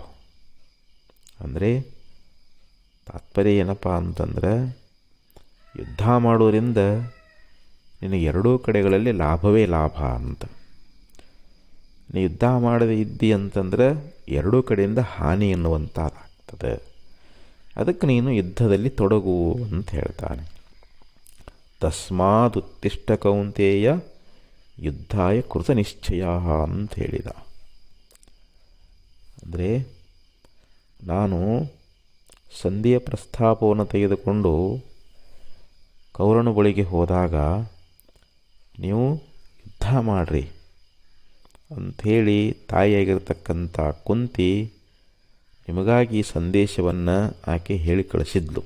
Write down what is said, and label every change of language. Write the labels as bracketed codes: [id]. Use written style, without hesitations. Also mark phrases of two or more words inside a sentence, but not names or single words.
[kn] ಅಂದರೆ ತಾತ್ಪರ್ಯ ಏನಪ್ಪ ಅಂತಂದ್ರೆ, ಯುದ್ಧ ಮಾಡೋದ್ರಿಂದ ನಿನಗೆ 2 ಕಡೆಗಳಲ್ಲಿ ಲಾಭವೇ ಲಾಭ ಅಂತ. ನೀ ಯುದ್ಧ ಮಾಡದೆ ಇದ್ದಿ ಅಂತಂದ್ರೆ 2 ಕಡೆಯಿಂದ ಹಾನಿ ಎನ್ನುವಂಥದ್ದಾಗ್ತದೆ. ಅದಕ್ಕೆ ನೀನು ಯುದ್ಧದಲ್ಲಿ ತೊಡಗು ಅಂತ ಹೇಳ್ತಾನೆ. [sa] ತಸ್ಮಾದ್ ಉತ್ತಿಷ್ಠ ಕೌಂತೇಯ ಯುದ್ಧಾಯ ಕೃತ ನಿಶ್ಚಯ [kn] ಅಂತ ಹೇಳಿದ. ಅಂದರೆ ನಾನು ಸಂಧಿಯ ಪ್ರಸ್ತಾಪವನ್ನು ತೆಗೆದುಕೊಂಡು ಕೌರವನ ಬಳಿಗೆ ಹೋದಾಗ ನೀವು ಯುದ್ಧ ಮಾಡಿರಿ ಅಂಥೇಳಿ ತಾಯಿಯಾಗಿರ್ತಕ್ಕಂಥ ಕುಂತಿ ನಿಮಗಾಗಿ ಸಂದೇಶವನ್ನು ಆಕೆ ಹೇಳಿ ಕಳಿಸಿದ್ಲು.